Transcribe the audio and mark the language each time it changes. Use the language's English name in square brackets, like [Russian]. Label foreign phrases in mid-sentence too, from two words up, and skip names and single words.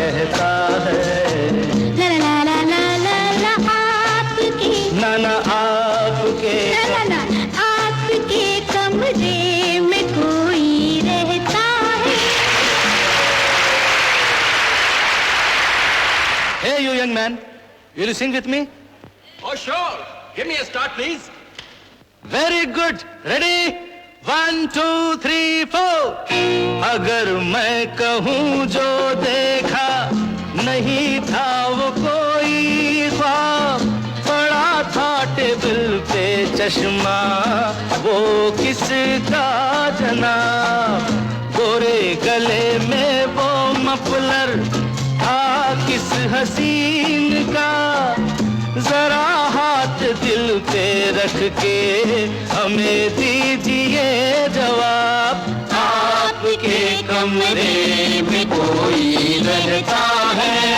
[Hindi] रहता है। ला ला ला ला ला ला आपके ना ना आपके ला ला ला आपके कमरे में कोई रहता है। [English] Hey you young man, will you sing with me? Oh, sure. Give me a start, please. Very good. Ready? 1, 2, 3, 4. [Hindi] अगर मैं कहूँ जो देखा नहीं था वो कोई ख्वाब, पड़ा था टेबल पे चश्मा वो किसका जनाब, गोरे गले में वो मफलर था किस हसीन का, जरा हाथ दिल पे रख के हमें दीजिए जवाब, आपके कमरे में कोई रहता है।